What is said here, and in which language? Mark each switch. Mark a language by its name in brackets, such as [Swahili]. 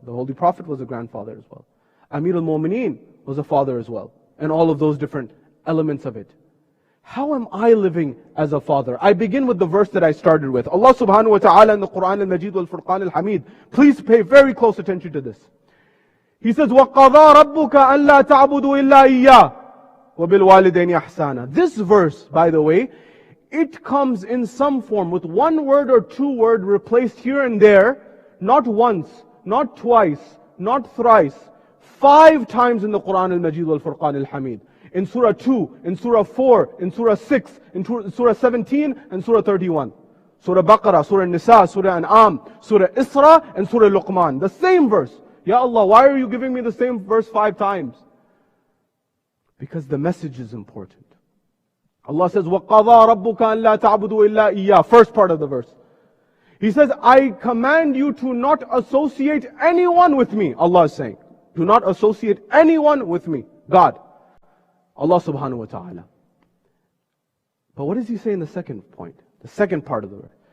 [English] The Holy Prophet was a grandfather as well. Amir al-Mu'mineen was a father as well. And all of those different elements of it. How am I living as a father? I begin with the verse that I started with. Allah subhanahu wa ta'ala in the Quran al-Majid wal-Furqan al-Hamid. Please pay very close attention to this. [Arabic] He says, وَقَضَى رَبُّكَ أَلَّا تَعْبُدُوا إِلَّا إِيَّاهُ وَبِالْوَالِدَيْنِ إِحْسَانًا. [English] This verse, by the way, it comes in some form with one word or two words replaced here and there, not once, not twice, not thrice, 5 times in the Quran al-Majid wal-Furqan al-Hamid. In Surah 2, in Surah 4, in Surah 6, in Surah 17, and Surah 31. Surah Baqarah, Surah Nisa, Surah An'am, Surah Isra, and Surah Luqman. The same verse. Ya Allah, why are you giving me the same verse 5 times? Because the message is important. [Arabic] Allah says, وَقَضَى رَبُّكَ أَن لَا تَعْبُدُوا إِلَّا إِيَّاهُ. [English] First part of the verse. He says, I command you to not associate anyone with me. Allah is saying, do not associate anyone with me. God. Allah subhanahu wa ta'ala. But what does He say in the second point? The second part of the verse.